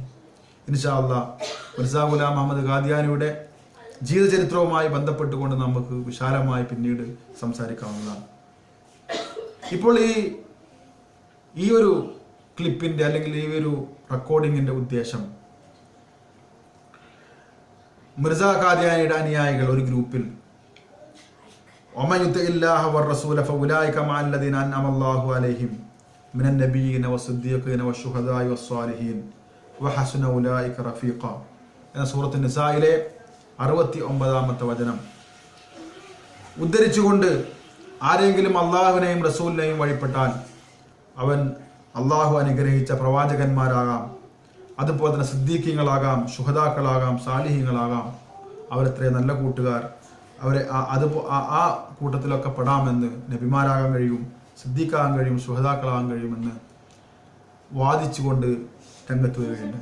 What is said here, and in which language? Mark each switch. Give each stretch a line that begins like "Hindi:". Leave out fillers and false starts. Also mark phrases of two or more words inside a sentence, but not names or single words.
Arabic: إن شاء الله
Malayalam: മിർസ ഗുലാം അഹമ്മദ് ഖാദിയാനിയുടെ ജീവചരിത്രവുമായി ബന്ധപ്പെട്ടുകൊണ്ട് നമുക്ക് വിശാലമായി പിന്നീട് സംസാരിക്കാവുന്നതാണ്. ഇപ്പോൾ ഈ ഒരു ക്ലിപ്പിന്റെ അല്ലെങ്കിൽ ഈ ഒരു റെക്കോർഡിങ്ങിന്റെ ഉദ്ദേശം മിർസ ഖാദിയാനിയുടെ അനുയായികൾ ഒരു ഗ്രൂപ്പിൽ
Arabic: ومن يطع الله والرسول فاولئك مع الذين انعم الله عليهم من النبيين والصديقين والشهداء والصالحين وحسن اولئك رفيقا
Malayalam: എന്ന സൂറത്ത് നിസായിലെ 69ാമത്തെ വചനം ഉദ്ധരിച്ചുകൊണ്ട് ആരെങ്കിലും അള്ളാഹുവിനെയും റസൂലിനെയും വഴിപ്പെട്ടാൽ അവൻ അള്ളാഹു അനുഗ്രഹിച്ച പ്രവാചകന്മാരാകാം, അതുപോലെ തന്നെ സിദ്ദീഖീങ്ങളാകാം, ശുഹദാക്കളാകാം, സാലിഹീങ്ങളാകാം, അവരെത്രയും നല്ല കൂട്ടുകാർ, അവരെ ആ കൂട്ടത്തിലൊക്കെ പെടാമെന്ന്, നബിമാരാകാൻ കഴിയും, സിദ്ദീഖാകാൻ കഴിയും, ശുഹദാക്കളാകാൻ കഴിയുമെന്ന് വാദിച്ചുകൊണ്ട് രംഗത്ത് വരികയുണ്ട്.